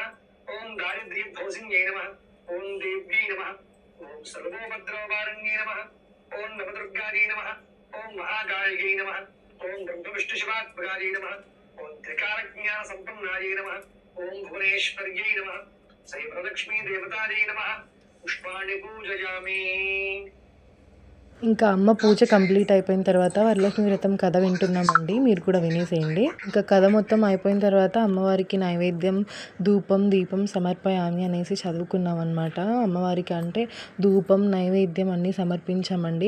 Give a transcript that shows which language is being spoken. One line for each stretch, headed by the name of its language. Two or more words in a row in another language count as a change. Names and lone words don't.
Sanskrit: ఓం దారిద్ర్యభోజిన్యై నమః, ఓం దేవ్యై నమః, ఓం సర్వోపద్రవపారణ్యై నమః, ఓం నవదుర్గాయై నమః, ఓం మహాకాళికై నమః, ఓం బ్రహ్మవిష్ణుశివాత్మకాయై నమః, ఓం త్రికాల संपन्नायै नमः ॐ भुवनेश्वर्यै नमः सैवलक्ष्मी देवतायै नमः पुष्पाणि पूजयामि।
Telugu: ఇంకా అమ్మ పూజ కంప్లీట్ అయిపోయిన తర్వాత వరలక్ష్మి వ్రతం కథ వింటున్నామండి. మీరు కూడా వినేసేయండి. ఇంకా కథ మొత్తం అయిపోయిన తర్వాత అమ్మవారికి
Sanskrit: నైవేద్యం ధూపం దీపం సమర్పయామి
Telugu: అనేసి చదువుకున్నాం అనమాట. అమ్మవారికి అంటే ధూపం నైవేద్యం అన్నీ సమర్పించామండి.